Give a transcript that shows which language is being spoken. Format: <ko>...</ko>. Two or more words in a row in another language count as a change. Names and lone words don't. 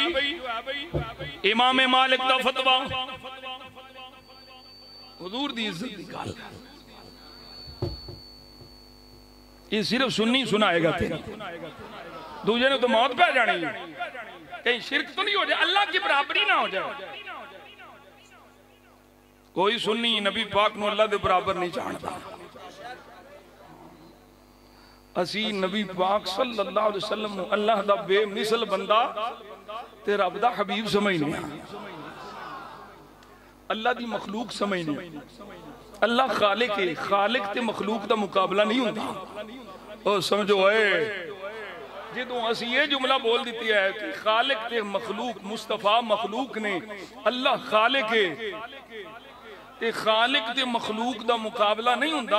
<pa>امام مالک دا فتویٰ حضور دی عزت دی گل، یہ صرف سُنّی سنائے گا تیرا، دوجے نے تو موت پے جانی.</pa> <ur>کہیں شرک تو نہیں ہو جائے، اللہ کی برابری نہ ہو جائے.</ur> <pa>کوئی سُنّی نبی پاک نوں اللہ دے برابر نہیں جانتا. اسی نبی پاک</pa> <ar>صلی اللہ علیہ وسلم</ar> <pa>نوں اللہ دا بے مثل بندہ تے رب دا حبیب سمجھنے، اللہ دی مخلوق سمجھنے. اللہ خالق ہے، خالق تے مخلوق دا مقابلہ نہیں ہوتا. او سمجھو جو اسی یہ جملہ بول دی ہے کہ خالق تے مخلوق، مصطفیٰ مخلوق نے، اللہ خالق ہے، تے خالق تے مخلوق دا مقابلہ نہیں ہوتا.</pa>